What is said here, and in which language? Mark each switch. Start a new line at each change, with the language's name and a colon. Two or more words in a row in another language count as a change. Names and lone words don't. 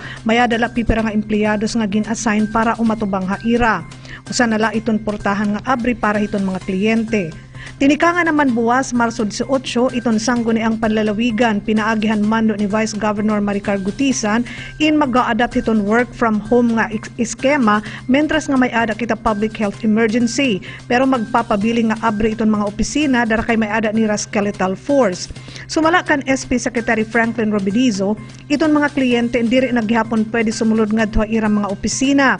Waray: May ada la pipira nga empleyados nga gin-assign para umatubang haira. Usa nala iton portahan nga abri para iton mga kliyente. Tinika nga naman buwas Marso 18 iton sangguni ang panlalawigan pinaagihan mando ni Vice Governor Maricar Gutisan in mag-a-adapt iton
English: work from home
Waray: nga iskema mentras nga may ada kita
English: public health emergency
Waray: pero magpapabili nga abri iton mga opisina dara kay may ada ni
English: skeletal force.
Waray: Sumala kan SP Secretary Franklin Robidizo iton mga kliyente diri naghihapon pwede sumulod ngadto irang mga opisina.